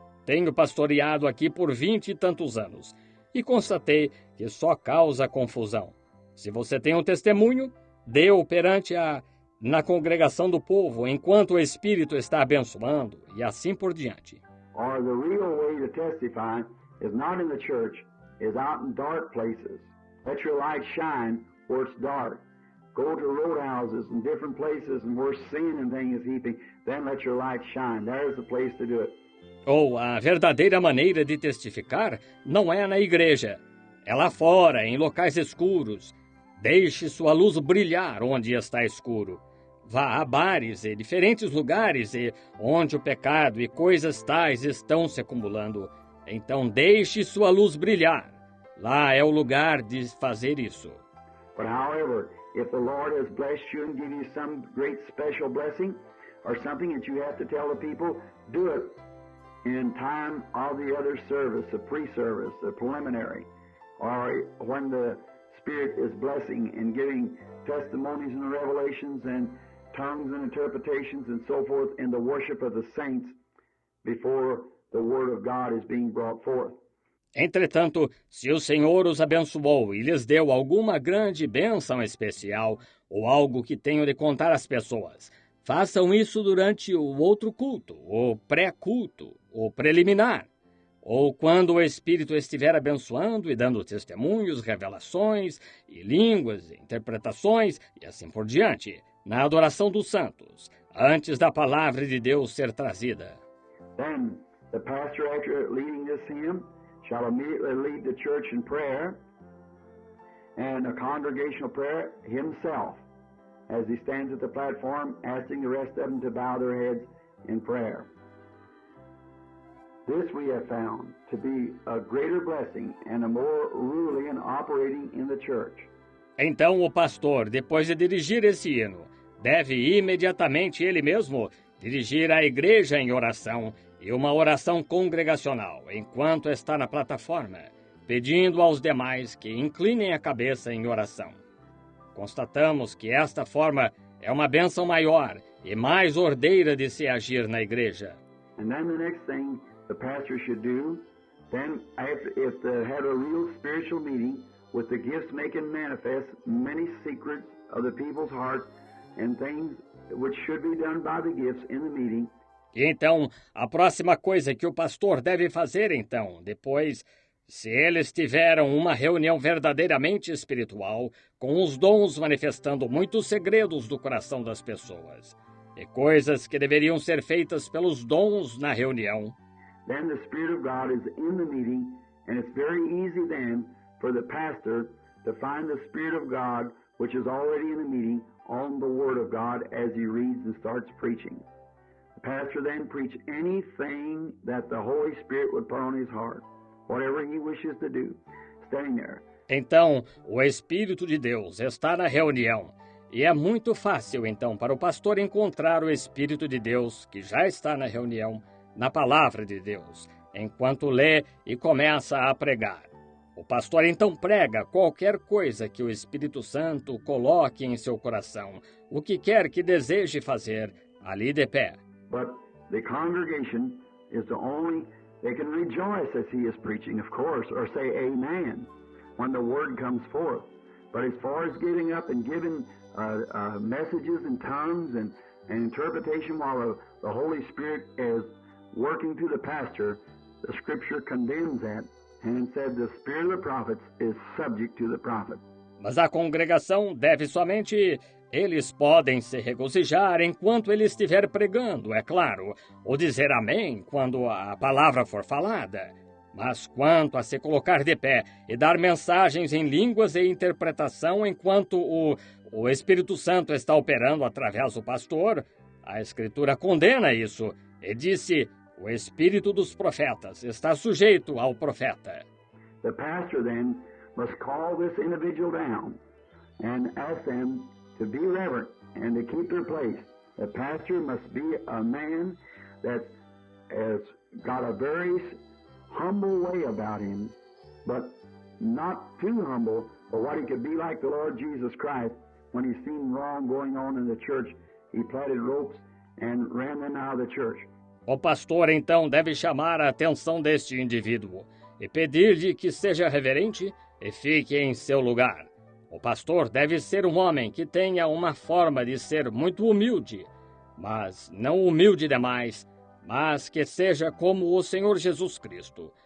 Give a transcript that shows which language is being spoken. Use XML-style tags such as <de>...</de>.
<pt>Tenho pastoreado aqui por 20 e tantos anos, e constatei que só causa confusão. Se você tem um testemunho, dê-o na congregação do povo, enquanto o Espírito está abençoando, e assim por diante.</pt> <en>Or the real way to testify is not in the church, is out in dark places. Let your light shine where it's dark. Go to roadhouses and different places and where sin and things is heaping, then let your light shine. There's the place to do it.</en> <pt>Ou a verdadeira maneira de testificar não é na igreja, é lá fora, em locais escuros. Deixe sua luz brilhar onde está escuro. Vá a bares e diferentes lugares onde o pecado e coisas tais estão se acumulando. Então deixe sua luz brilhar. Lá é o lugar de fazer isso.</pt> <en>But however, if the Lord has blessed you and given you some great special blessing or something that you have to tell the people, do it in time of the other service, the pre-service, the preliminary, or when the Spirit is blessing and giving testimonies and revelations and tongues and interpretations and so forth in the worship of the saints before the Word of God is being brought forth.</en> <pt>Entretanto, se o Senhor os abençoou e lhes deu alguma grande bênção especial ou algo que tenham de contar às pessoas, façam isso durante o outro culto, o pré-culto, o preliminar, ou quando o Espírito estiver abençoando e dando testemunhos, revelações e línguas, interpretações e assim por diante, na adoração dos santos, antes da palavra de Deus ser trazida.</pt> <en>Then the pastor, after leading this hymn, shall immediately lead the church in prayer and a congregational prayer himself, as he stands at the platform, asking the rest of them to bow their heads in prayer. This we have found to be a greater blessing and a more ruling and operating in the church.</en> <pt>Então o pastor, depois de dirigir esse hino, deve imediatamente ele mesmo dirigir a igreja em oração e uma oração congregacional, enquanto está na plataforma, pedindo aos demais que inclinem a cabeça em oração. Constatamos que esta forma é uma bênção maior e mais ordeira de se agir na igreja.</pt> <en>And then the next thing the pastor should do, then if they had a real spiritual meeting with the gifts making manifest many secrets of the people's hearts and things which should be done by the gifts in the meeting.</en> <pt>E então, a próxima coisa que o pastor deve fazer, então, depois, se eles tiveram uma reunião verdadeiramente espiritual, com os dons manifestando muitos segredos do coração das pessoas, e coisas que deveriam ser feitas pelos dons na reunião,</pt> <en>then the Spirit of God is in the meeting, and it's very easy then for the pastor to find the Spirit of God, which is already in the meeting, on the Word of God as he reads and starts preaching. The pastor then preach anything that the Holy Spirit would put on his heart, whatever he wishes to do, standing there.</en> <pt>Então, o Espírito de Deus está na reunião, e é muito fácil, então, para o pastor encontrar o Espírito de Deus, que já está na reunião, na palavra de Deus, enquanto lê e começa a pregar. O pastor então prega qualquer coisa que o Espírito Santo coloque em seu coração, o que quer que deseje fazer, ali de pé.</pt> <en>But the congregation is the only, they can rejoice as he is preaching, of course, or say amen when the word comes forth. But as far as getting up and giving messages in tongues and interpretation while the Holy Spirit is working through the pastor, the Scripture condemns that and said the spirit of the prophets is subject to the prophet.</en> <pt>Mas a congregação deve somente... Eles podem se regozijar enquanto ele estiver pregando, é claro, ou dizer amém quando a palavra for falada. Mas quanto a se colocar de pé e dar mensagens em línguas e interpretação enquanto o Espírito Santo está operando através do pastor, a Escritura condena isso e disse, o Espírito dos profetas está sujeito ao profeta.</pt> <en>The pastor then must call this individual down and ask them to be reverent and to keep their place. The pastor must be a man that has got a very humble way about him, but not too humble, but what he could be like the Lord Jesus Christ. When he seen wrong going on in the church, he plaited ropes and ran them out of the church.</en> <pt>O pastor, então, deve chamar a atenção deste indivíduo e pedir-lhe que seja reverente e fique em seu lugar. O pastor deve ser um homem que tenha uma forma de ser muito humilde, mas não humilde demais, mas que seja como o Senhor Jesus Cristo.</pt>